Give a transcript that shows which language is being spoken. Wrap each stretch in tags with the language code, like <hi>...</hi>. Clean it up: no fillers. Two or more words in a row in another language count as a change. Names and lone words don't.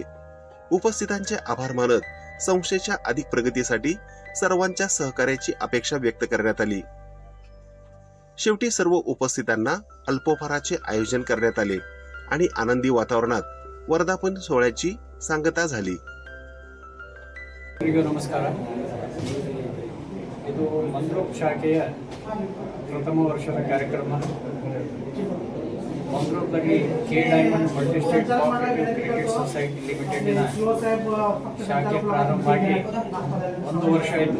<mr>उपस्थितांचे आभार मानत संस्थेच्या अधिक प्रगतीसाठी सर्वांच्या सहकार्याची अपेक्षा व्यक्त करण्यात आली। शेवटी सर्व उपस्थितांना अल्पोपहाराचे आयोजन करण्यात आले आणि आनंदी वातावरणात वर्धापन सोहळ्याची सांगता झाली।</mr> <kn>ನಮಸ್ಕಾರ। ಇದು ಮಂದ್ರೂಪ್ ಶಾಖೆಯ ಪ್ರಥಮ ವರ್ಷದ ಕಾರ್ಯಕ್ರಮ। ಮಂದ್ರೂಪ್ನಲ್ಲಿ ಕೆ ಡೈಮಂಡ್ ಮಲ್ಟಿಸ್ಟೇಟ್ ಕೋಆಪರೇಟಿವ್ ಕ್ರೆಡಿಟ್ ಸೊಸೈಟಿ ಲಿಮಿಟೆಡ್ನ ಶಾಖೆ ಪ್ರಾರಂಭವಾಗಿ 1 ವರ್ಷ ಆಯಿತು।</kn>